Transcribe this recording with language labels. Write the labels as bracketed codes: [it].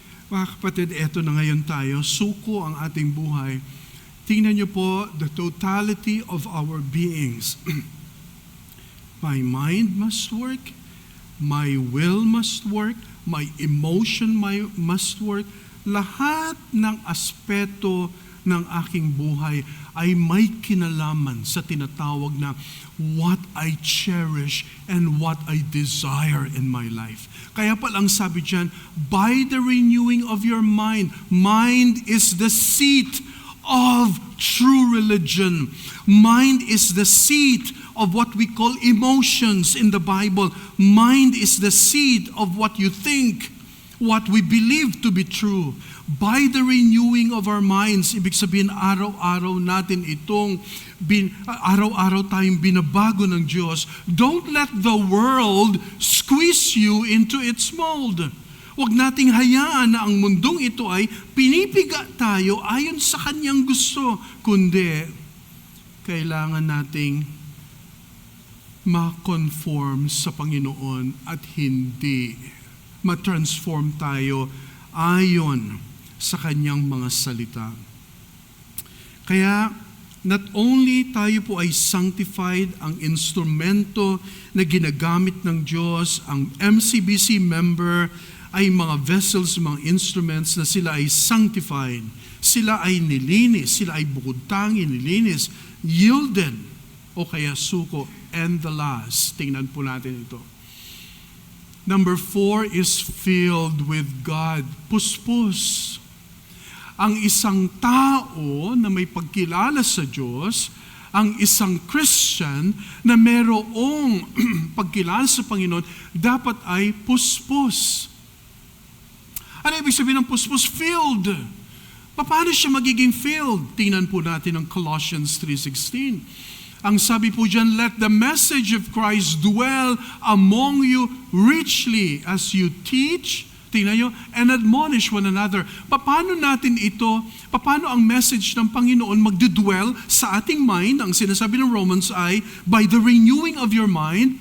[tl] Mga kapatid, eto na ngayon tayo, suko ang ating buhay. Tingnan niyo po [en] the totality of our beings. My mind must work, my will must work, my emotion must work. [tl] Lahat ng aspeto ng aking buhay ay may kinalaman sa tinatawag na [en] what I cherish and what I desire in my life. [tl] Kaya palang sabi dyan, [en] by the renewing of your mind, mind is the seat of true religion. Mind is the seat of what we call emotions in the Bible. Mind is the seat of what you think, what we believe to be true. By the renewing of our minds, [tl] ibig sabihin araw-araw natin araw-araw tayong binabago ng Diyos. [en] Don't let the world squeeze you into its mold. [tl] Huwag nating hayaan na ang mundong ito ay pinipiga tayo ayon sa kanyang gusto. Kundi, kailangan nating ma-conform sa Panginoon at hindi ma-transform tayo ayon sa kanyang mga salita. Kaya, [en] not only [tl] tayo po ay sanctified, ang instrumento na ginagamit ng Diyos, ang MCBC member ay mga vessels, mga instruments na sila ay sanctified, sila ay nilinis, sila ay bukod tangi, nilinis, yielded, o kaya suko. [en] And the last, [tl] tingnan po natin ito. [en] Number 4 is filled with God. [tl] Puspos. Ang isang tao na may pagkilala sa Diyos, ang isang Christian na merong pagkilala sa Panginoon, dapat ay puspos. Ano ibig sabihin ng puspos? Filled. Paano siya magiging filled? Tingnan po natin ang Colossians 3:16. Ang sabi po dyan, [en] let the message of Christ dwell among you richly as you teach, [tl] tingnan nyo, [en] and admonish one another. [tl] Paano natin ito, paano ang message ng Panginoon magdudwell sa ating mind? Ang sinasabi ng Romans ay, [en] by the renewing of your mind.